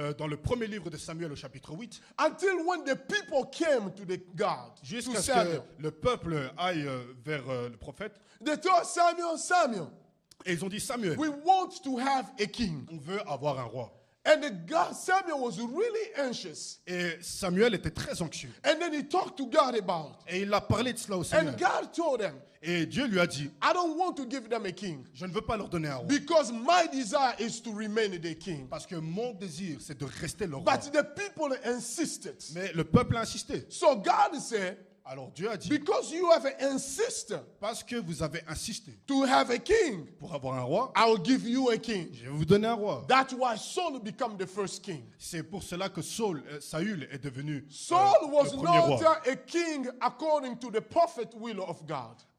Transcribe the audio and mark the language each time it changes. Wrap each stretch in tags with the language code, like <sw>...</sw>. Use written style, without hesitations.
<fr>Dans le premier livre de Samuel au chapitre 8,</fr> <en>Until when the people came to the God, to</en> <fr>jusqu'à ce</fr> <en>Samuel,</en> <fr>que le peuple aille vers le prophète,</fr> <en>they told Samuel, Samuel,</en> <fr>et ils ont dit Samuel,</fr> <en>we want to have a king.</en> <fr>on veut avoir un roi.</fr> <en>And Samuel was really anxious.</en> <fr>Et Samuel était très anxieux.</fr> <en>And then he talked to God about it.</en> <fr>Et il a parlé de cela au Seigneur.</fr> <en>And God told him,</en> <fr>Et Dieu lui a dit,</fr> <en>I don't want to give them a king</en> <fr>je ne veux pas leur donner un roi.</fr> <en>because my desire is to remain the king.</en> <fr>Parce que mon désir, c'est de rester le roi.</fr> <en>But the people insisted.</en> <fr>Mais le peuple a insisté.</fr> <en>So God said,</en> <fr>Alors Dieu a dit,</fr> <en>because you have insisted</en> <fr>parce que vous avez insisté</fr> <en>to have a king,</en> <fr>pour avoir un roi,</fr> <en>I will give you a king.</en> <fr>je vais vous donner un roi.</fr> <en>That's why Saul became the first king.</en> <fr>C'est pour cela que Saül est devenu</fr> <en>Saul was</en> <fr>le premier</fr> <en>not</en> <fr>roi.</fr> <en>a king according to the perfect will of God.</en>